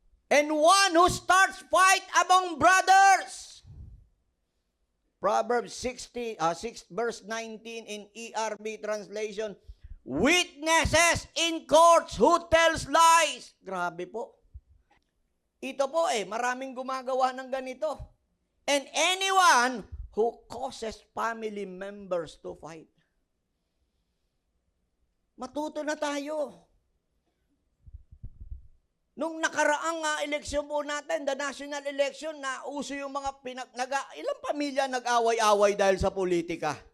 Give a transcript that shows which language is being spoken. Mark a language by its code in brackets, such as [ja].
[en] And one who starts fight among brothers. Proverbs 6 verse 19 in ERV translation. Witnesses in courts who tells lies. [tl] Grabe po. Ito po maraming gumagawa ng ganito. [en] And anyone who causes family members to fight. [tl] Matuto na tayo. Nung nakaraang eleksyon po natin, [en] the national election, [tl] na uso yung mga ilang pamilya nag-away-away dahil sa politika.